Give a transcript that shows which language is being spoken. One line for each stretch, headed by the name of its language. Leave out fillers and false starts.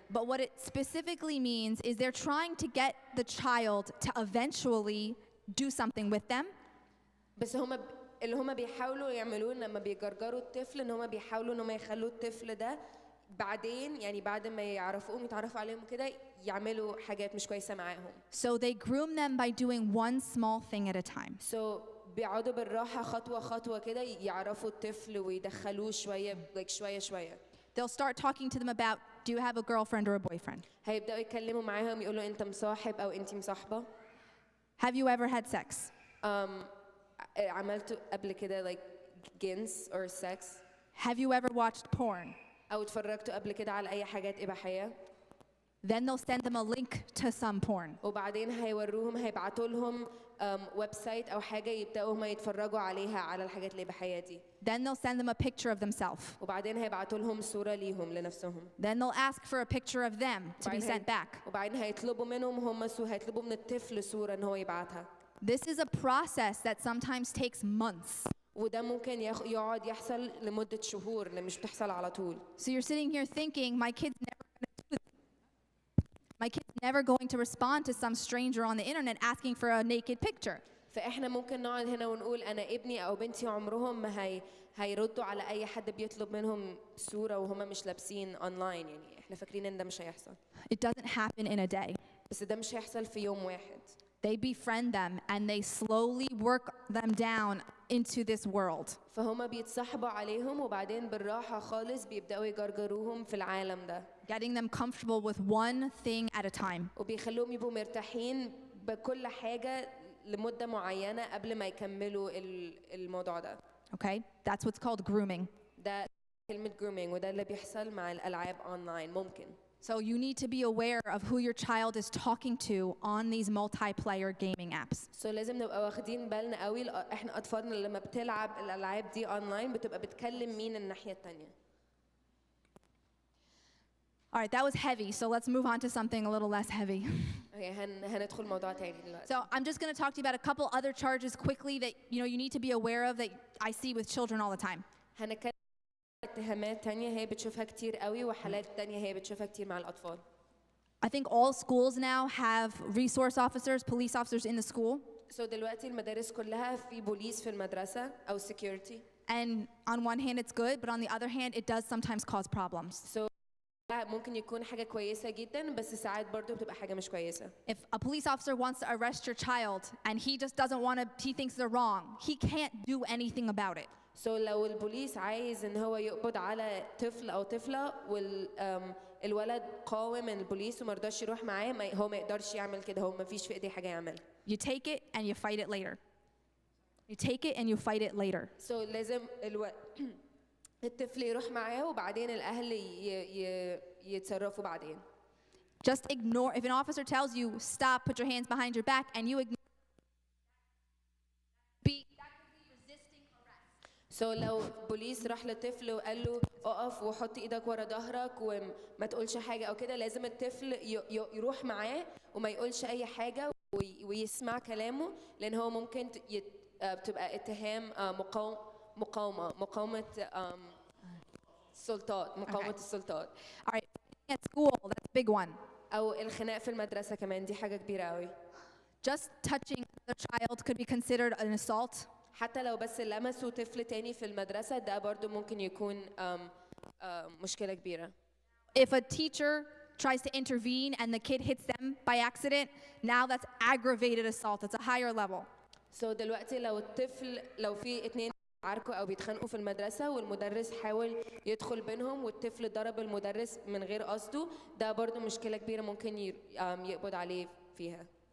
English: But what it specifically means is they're trying to get the child to eventually do something with them.
Arabic: بس اللي هم بيحاولوا يعملوه لما بيجرجروا الطفل إن هم بيحاولوا إن هم يخلوا الطفل ده بعدين يعني بعد ما يعرفوهم يتعرفوا عليهم كده يعملوا حاجات مش كويسة معاهم.
English: So they groom them by doing one small thing at a time.
Arabic: So بيقعدوا بالراحة خطوة خطوة كده يعرفوا الطفل ويدخلوه شوية شوية.
English: They'll start talking to them about, do you have a girlfriend or a boyfriend?
Arabic: هيبدأوا يتكلموا معاهم يقولوا أنت مصاحب أو أنتي مصاحبة.
English: Have you ever had sex?
Arabic: عملتوا قبل كده
English: games or sex. Have you ever watched porn?
Arabic: أو اتفرجتوا قبل كده على أي حاجات إباحية.
English: Then they'll send them a link to some porn.
Arabic: وبعدين هيبعتوا لهم ويب سايت أو حاجة يبدأوا هم يتفرجوا عليها على الحاجات الإباحية دي.
English: Then they'll send them a picture of themselves.
Arabic: وبعدين هيبعتوا لهم صورة ليهم لنفسهم.
English: Then they'll ask for a picture of them to be sent back.
Arabic: وبعدين هيطلبوا منهم هيطلبوا من الطفل صورة إن هو يبعتها.
English: This is a process that sometimes takes months.
Arabic: وده ممكن يقعد يحصل لمدة شهور اللي مش بتحصل على طول.
English: So you're sitting here thinking, my kid's never going to respond to some stranger on the internet asking for a naked picture.
Arabic: فإحنا ممكن نقعد هنا ونقول أنا ابني أو بنتي عمرهم ما هيردوا على أي حد بيطلب منهم صورة وهم مش لابسين أونلاين، يعني إحنا فاكرين إن ده مش هيحصل.
English: It doesn't happen in a day.
Arabic: بس ده مش هيحصل في يوم واحد.
English: They befriend them and they slowly work them down into this world.
Arabic: فهم بيتصاحبوا عليهم وبعدين بالراحة خالص بيبدأوا يجرجروهم في العالم ده.
English: Getting them comfortable with one thing at a time.
Arabic: وبيخلوهم يبقوا مرتاحين بكل حاجة لمدة معينة قبل ما يكملوا الموضوع ده.
English: Okay? That's what's called grooming.
Arabic: ده كلمة grooming وده اللي بيحصل مع الألعاب online ممكن.
English: So you need to be aware of who your child is talking to on these multiplayer gaming apps.
Arabic: So لازم نبقى واخدين بالنا قوي احنا أطفالنا لما بتلعب الألعاب دي online بتبقى بتكلم مين الناحية التانية.
English: All right, that was heavy, so let's move on to something a little less heavy.
Arabic: Okay, هندخل موضوع تاني دلوقتي.
English: So I'm just going to talk to you about a couple other charges quickly that you need to be aware of that I see with children all the time.
Arabic: هنتكلم اتهامات تانية هي بتشوفها كتير قوي وحالات تانية هي بتشوفها كتير مع الأطفال.
English: I think all schools now have resource officers, police officers in the school.
Arabic: So دلوقتي المدارس كلها في بوليس في المدرسة أو security.
English: And on one hand it's good, but on the other hand it does sometimes cause problems.
Arabic: So ممكن يكون حاجة كويسة جدا بس ساعات برضو بتبقى حاجة مش كويسة.
English: If a police officer wants to arrest your child and he just doesn't want to, he thinks they're wrong, he can't do anything about it.
Arabic: So لو البوليس عايز إن هو يقبض على طفل أو طفلة والولد قاوم البوليس ومرضاش يروح معاه هو ما يقدرش يعمل كده، هو ما فيش في إيديه حاجة يعمل.
English: You take it and you fight it later. You take it and you fight it later.
Arabic: So لازم الطفل يروح معاه وبعدين الأهل يتصرفوا بعدين.
English: Just ignore, if an officer tells you stop, put your hands behind your back and you ignore, be resisting arrest.
Arabic: لو بوليس راح لطفل وقال له اقف وحط ايدك ورا ظهرك وما تقولش حاجه او كده، لازم الطفل يروح معاه وما يقولش اي حاجه ويسمع كلامه، لان هو ممكن بتبقى اتهام مقاومه السلطات، مقاومه السلطات.
English: All right, at school, that's a big one.
Arabic: او الخناق في المدرسه كمان، دي حاجه كبيره قوي.
English: Just touching the child could be considered an assault.
Arabic: حتى لو بس لمسوا طفل تاني في المدرسة ده برضو ممكن يكون مشكلة كبيرة.
English: If a teacher tries to intervene and the kid hits them by accident, now that's aggravated assault. It's a higher level.
Arabic: دلوقتي لو في اتنين بيتعاركوا أو بيتخانقوا في المدرسة والمدرس حاول يدخل بينهم والطفل ضرب المدرس من غير قصده، ده برضو مشكلة كبيرة ممكن يقبض عليه فيها.